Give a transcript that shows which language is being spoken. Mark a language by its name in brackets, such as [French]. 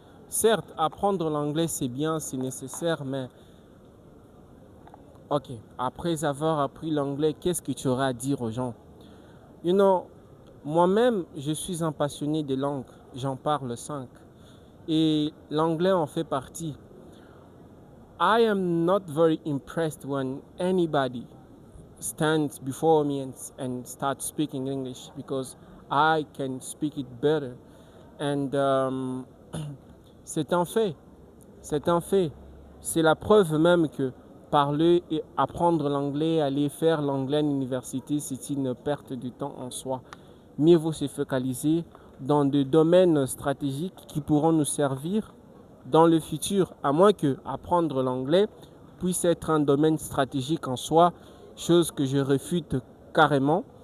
[French] Certes, apprendre l'anglais c'est bien, c'est nécessaire, mais ok, après avoir appris l'anglais, qu'est-ce que tu auras à dire aux gens? Moi-même, je suis un passionné de langues, j'en parle 5. Et l'anglais en fait partie. [English] I am not very impressed when anybody stands before me and starts speaking English because I can speak it better. [French] And c'est un fait. C'est un fait. C'est la preuve même que parler et apprendre l'anglais, aller faire l'anglais à l'université, c'est une perte de temps en soi. Mieux vaut se focaliser dans des domaines stratégiques qui pourront nous servir dans le futur, à moins que apprendre l'anglais puisse être un domaine stratégique en soi, chose que je réfute carrément.